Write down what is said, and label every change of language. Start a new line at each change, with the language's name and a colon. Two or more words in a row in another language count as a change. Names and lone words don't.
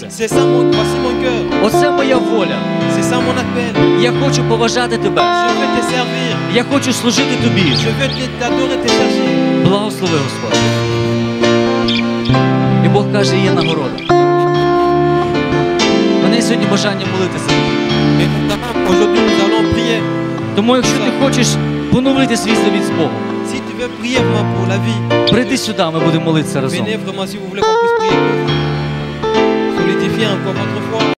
French: C'est ça voici mon cœur.
Ukrainian: Оце моя воля.
French: C'est ça mon appel.
Ukrainian: Я хочу поважати тебе.
French: Je veux te servir.
Ukrainian: Я хочу служити тобі.
French: Je veux t'adorer, te chercher.
Ukrainian: Благослови, Господь. І Бог каже, є нагорода. У мене є сьогодні бажання молитися.
French: Et notamment, aujourd'hui nous allons prier.
Ukrainian: Тому якщо ти хочеш поновити свій завіт з Богом,
French: Si tu veux prier vraiment pour la vie,
Ukrainian: прийди сюди, ми будемо молитися разом.
French: venez vraiment si vous voulez qu'on puisse prier pour vous. Solidifier encore votre foi.